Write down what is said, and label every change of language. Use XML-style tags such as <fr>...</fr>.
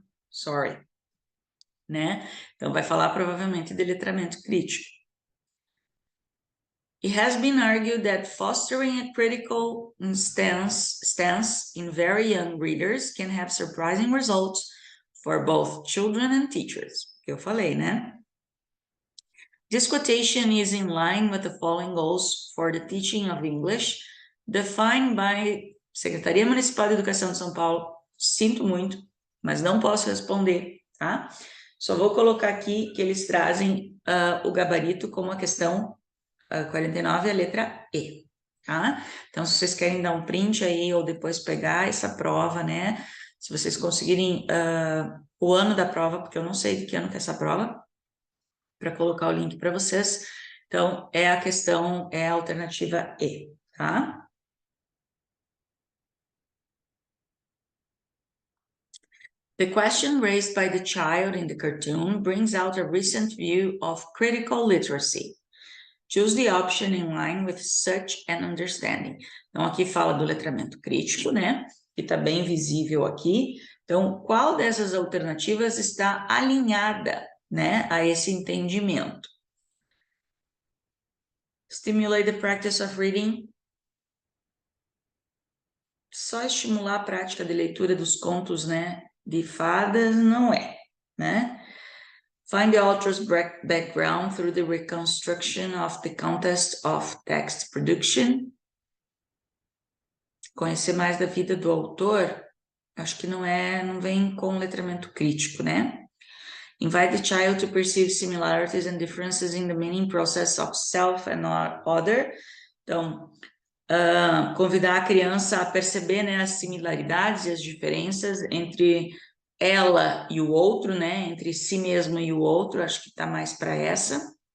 <pt>Sorry. Né? Então, vai falar provavelmente de letramento crítico.</pt> <en>It has been argued that fostering a critical stance in very young readers can have surprising results for both children and teachers.</en> <pt>Que eu falei, né?</pt> <en>This quotation is in line with the following goals for the teaching of English, defined by Secretaria Municipal de Educação de São Paulo.</en> <pt>Sinto muito, mas não posso responder, tá? Só vou colocar aqui que eles trazem o gabarito como a questão 49 é a letra E, tá? Então, se vocês querem dar um print aí ou depois pegar essa prova, né? Se vocês conseguirem o ano da prova, porque eu não sei de que ano que é essa prova, para colocar o link para vocês. Então, é a questão, é a alternativa E, tá?</pt> <en>The question raised by the child in the cartoon brings out a recent view of critical literacy. Choose the option in line with such an understanding.</en> <pt>Então, aqui fala do letramento crítico, né? Que está bem visível aqui. Então, qual dessas alternativas está alinhada, né, a esse entendimento?</pt> <en>Stimulate the practice of reading.</en> <pt>Só estimular a prática de leitura dos contos, né, de fadas não é, né?</pt> <en>Find the author's background through the reconstruction of the context of text production.</en> <pt>Conhecer mais da vida do autor, acho que não vem com letramento crítico, né?</pt> <en>Invite the child to perceive similarities and differences in the meaning process of self and other.</en> <pt>Então, convidar a criança a perceber, né, as similaridades e as diferenças entre ela e o outro, né, entre si mesmo e o outro, acho que está mais para essa.</pt>